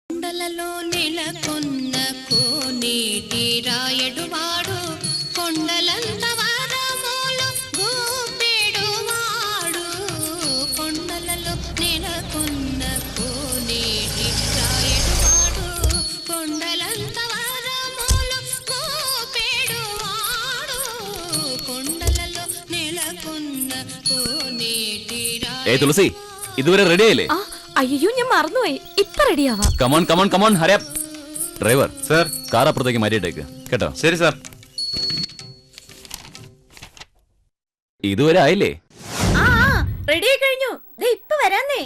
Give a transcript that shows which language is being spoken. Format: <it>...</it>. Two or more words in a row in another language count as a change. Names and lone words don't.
<te>కొండలలో నెలకొన్న కోనేటి రాయడువాడు కొండలంత వరములు గోపెడువాడు కొండలలో నెలకొన్న కోనేటి రాయడువాడు కొండలంత వరములు గోపెడువాడు కొండలలో నెలకొన్న కోనేటి</te> <ml>ഏയ് തുളസി ഇതുവരെ റെഡി ആയില്ലേ? അയ്യോ ഞാൻ മറന്നുപോയി. ഇപ്പൊ റെഡിയാവാ.</ml> <en>come on come on come on hurry up.</en> <ml>ഡ്രൈവർ സർ കാർ അപ്പുറത്തേക്ക് മാറ്റിയിട്ടേക്ക് കേട്ടോ. ശരി സാർ. ഇതുവരെ ആയില്ലേ? റെഡി ആയി കഴിഞ്ഞു. ഇപ്പൊ വരാന്നേ.</ml>